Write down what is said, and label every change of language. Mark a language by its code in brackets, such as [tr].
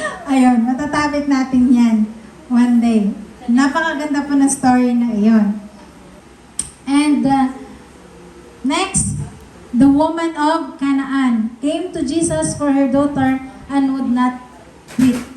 [tl] Ayun, matatabit natin yan [en] one day. [tl] Napakaganda po ng story na iyon. [en] And next, the woman of Canaan came to Jesus for her daughter and would not quit.